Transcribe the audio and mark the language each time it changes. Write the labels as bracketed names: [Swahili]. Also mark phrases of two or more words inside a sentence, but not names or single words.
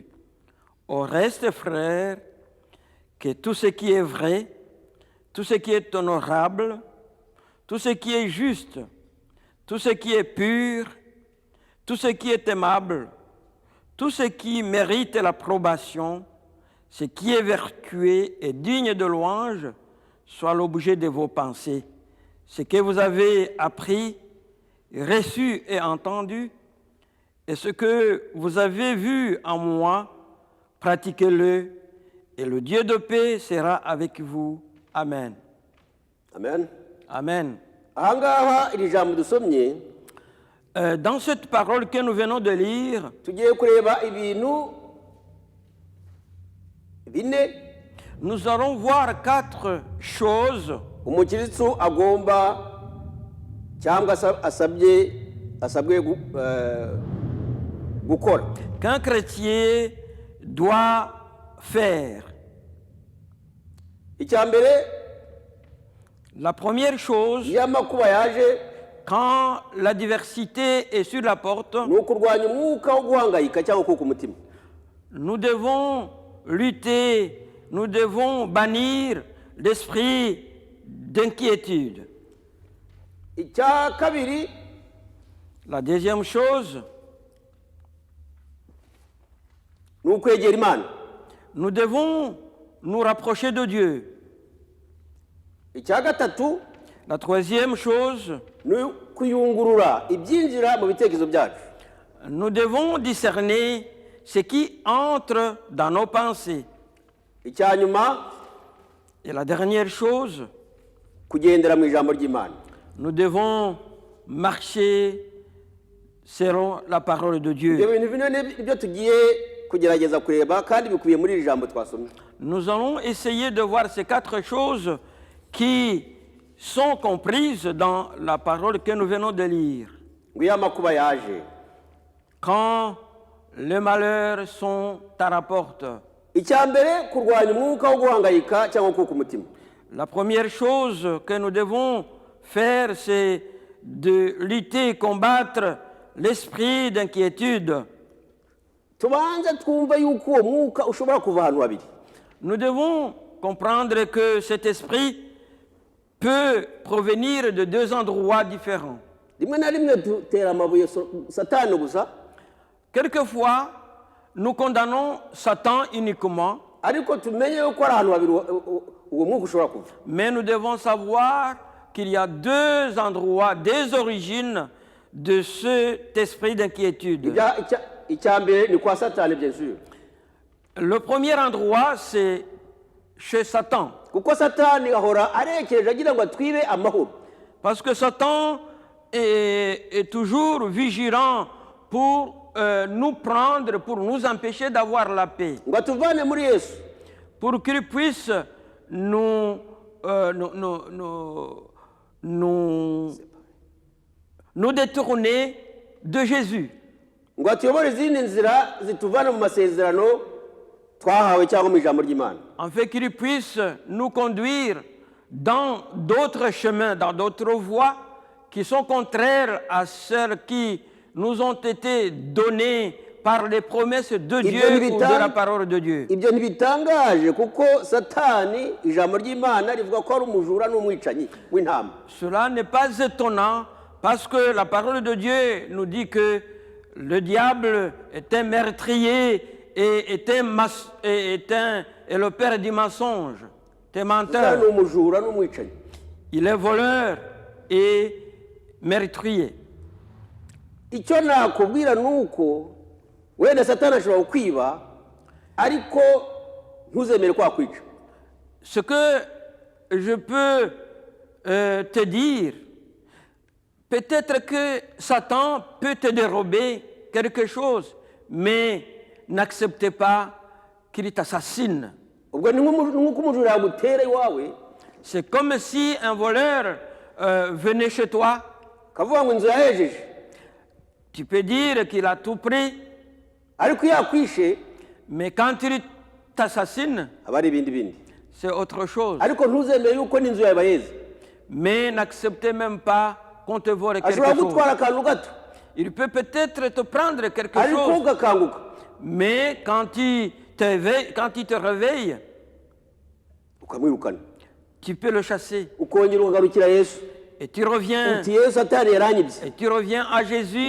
[French] Au reste, frères, que tout ce qui est vrai, tout ce qui est honorable, tout ce qui est juste, tout ce qui est pur, tout ce qui est aimable, tout ce qui mérite l'approbation, ce qui est vertueux et digne de louange, soit l'objet de vos pensées. Ce que vous avez appris, reçu et entendu, et ce que vous avez vu en moi, pratiquez-le, et le Dieu de paix sera avec vous. Amen. Amen. Amen. [Kinyarwanda] Ahangaha iri jambo dusomye, [French] Dans cette parole que nous venons de lire, [Kinyarwanda] tugiye kureba ibintu bine [French] nous allons voir 4 choses [Kinyarwanda] umukristo agomba cyangwa asabwe gukora [French] qu'un chrétien doit faire. [Kinyarwanda] icya mbere, [French] La première chose, [Kinyarwanda] iyo amakuba yaje, [French] quand la diversité est sur la porte, [Kinyarwanda] ni ukurwanya umwuka wo guhangayika cyangwa kuka umutima. [French] nous devons lutter, nous devons bannir l'esprit d'inquiétude. [Kinyarwanda] icya kabiri, [French] La deuxième chose, [Kinyarwanda] ni ukwegera Imana. [French] nous devons nous rapprocher de Dieu. [Kinyarwanda] icya gatatu, [French] La troisième chose, [Kinyarwanda] ni kuyungurura ibyinjira mu bitekerezo byacu. [French] nous devons discerner ce qui entre dans nos pensées. [Kinyarwanda] icya nyuma, [French] Et la dernière chose, [Kinyarwanda] kugendera mu ijambo ry'Imana. [French] nous devons marcher selon la parole de [Kinyarwanda] ibyo [French] Dieu. [Kinyarwanda] bintu bine nibyo tugiye kugerageza kureba, kandi bikubiye muri iri jambo twasomye. [French] Nous allons essayer de voir ces 4 choses qui sont comprises dans la parole que nous venons de lire. [Kinyarwanda] ngo iyo amakuba yaje, [French] Quand les malheurs sont à la porte, [Kinyarwanda] icya mbere, kurwanya umwuka wo guhangayika cyangwa kuka umutima. [French] la première chose que nous devons faire, c'est de lutter, combattre l'esprit d'inquiétude. [Kinyarwanda] tubanze twumve yuko uwo mwuka ushobora kuva ahantu habiri. [French] Nous devons comprendre que cet esprit peut provenir de 2 endroits différents. [Kinyarwanda] rimwe na rimwe dutera amabuye satani gusa, [French] Quelquefois, nous condamnons Satan uniquement, [Kinyarwanda] ariko tumenye yuko ari ahantu habiri uwo mwuka ushobora kuva. [French] mais nous devons savoir qu'il y a 2 endroits, 2 origines de cet esprit d'inquiétude. [Kinyarwanda] icya mbere ni kwa satani, [French] bien sûr, Le premier endroit, c'est chez Satan. [Kinyarwanda] kuko satani ahora arekereje agira ngo atwibe amahoro. [French] Parce que Satan est toujours vigilant pour nous prendre, pour nous empêcher d'avoir la paix. [Kinyarwanda] ngo atuvane muri Yesu, [French] Pour qu'il puisse nous détourner de Jésus, [Kinyarwanda] ngo atuyobore izindi nzira zituvana mu masezerano twahawe cyangwa mu ijambo ry'Imana, [French] afin qu'il puisse nous conduire dans d'autres chemins, dans d'autres voies qui sont contraires à celles qui nous ont été données par les promesses de Dieu ou de la parole de Dieu. [Kinyarwanda] ibyo ntibitangaje kuko Satani ijambo ry'Imana rivuga ko ari umujura n'umwicanyi w'intama. [French] Cela n'est pas étonnant parce que la parole de Dieu nous dit que le diable est un meurtrier et est le père du mensonge, est menteur. [Kinyarwanda] Satani ni umujura n'umwicanyi. [French] Il est voleur et meurtrier. [Kinyarwanda] Icyo nakubwira nuko wenda Satani ashobora kukwiba ariko ntuzemere ko akwica. [French] Ce que je peux te dire, peut-être que Satan peut te dérober quelque chose, mais n'acceptez pas qu'il t'assassine. [Kinyarwanda] Ubwo ni nk'uko umujura yagutera iwawe, [French] C'est comme si un voleur venait chez toi. [Kinyarwanda] kavuga ngo inzu yahejeje, [French] Tu peux dire qu'il a tout pris, [Kinyarwanda] ariko iyo yakwishe [French] mais quand il t'assassine, [Kinyarwanda] aba ari ibindi bindi. [French] c'est autre chose. [Kinyarwanda] Ariko ntuzemere yuko n'inzu yawe bayeze. [French] Mais n'acceptez même pas qu'on te vole quelque [Kinyarwanda] Ashobora [French] chose. [Kinyarwanda] gutwara akantu gato [French] Il peut peut-être te prendre quelque [Kinyarwanda] ariko [French] chose, [Kinyarwanda] ugakanguka [French] mais quand il te réveille, [Kinyarwanda] ukamwirukana, [French] tu peux le chasser. [Kinyarwanda] ukongera ukagarukira Yesu [French] Et tu reviens, [Kinyarwanda] uti Yesu Satani yaranyibye [French] et tu reviens à Jésus,